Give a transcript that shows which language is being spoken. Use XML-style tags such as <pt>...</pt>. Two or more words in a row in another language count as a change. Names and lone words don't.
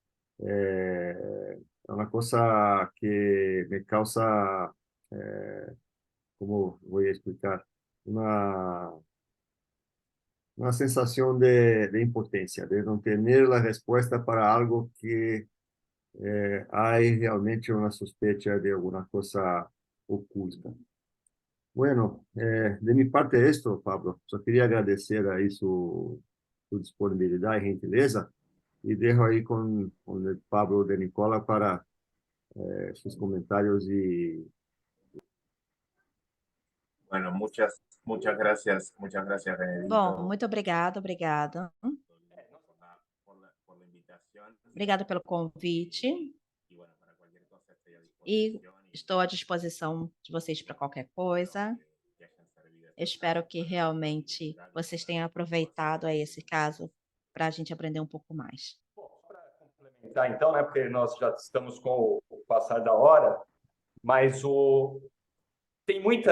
<pt>é uma coisa que me causa, como vou explicar, uma sensação de impotência, de não ter a resposta para algo que há realmente uma suspeita de alguma coisa oculta.</pt> <es>Bueno, de mi parte é esto, Pablo.</es> <pt>Só queria agradecer aí sua disponibilidade e gentileza e deixo aí com o Pablo de Nicola</pt> <es>para sus comentarios y... Bueno, muchas gracias, Benedito.</es> <pt>Bom, muito obrigada.</pt> <es>Por la invitación.</es> <pt>Obrigada pelo convite.</pt> <es>Y bueno, para cualquier cosa estoy a</es> <pt>E</pt> <es>disposición.</es> <pt>estou à disposição de vocês para qualquer coisa. Espero que realmente vocês tenham aproveitado aí esse caso para a gente aprender um pouco mais. Bom, para complementar, então, né, porque nós já estamos com o passar da hora, mas tem muita...</pt>